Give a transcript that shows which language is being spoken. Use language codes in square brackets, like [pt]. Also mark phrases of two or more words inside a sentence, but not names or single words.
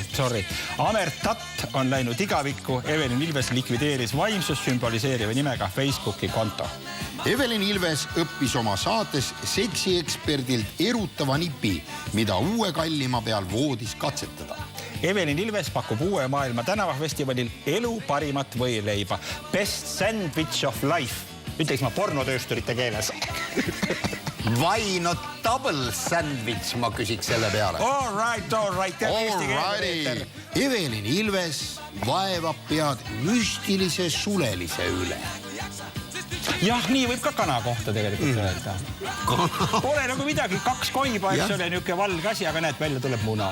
[et] Amert Tatt on läinud igavikku. Evelin Ilves likvideeris vaimsust sümboliseeriva nimega Facebooki konto. Evelin Ilves õppis oma saates seksieksperdilt erutava nipi, mida uue kallima peal voodis katsetada. Evelin Ilves pakub uue maailma tänavafestivalil elu parimat võileiba. [en] Best sandwich of life. [et] Ütleks ma pornotöösturite keeles. [en] Why not double sandwich, [et] ma küsiks selle peale. [en] All right. [et] Evelin Ilves vaevab pead müstilise sulelise üle. Jah, nii võib ka kana kohta tegelikult öelda. Pole nagu midagi, 2 koiba, eks ole, niuke valge asi, aga näed, välja tuleb muna.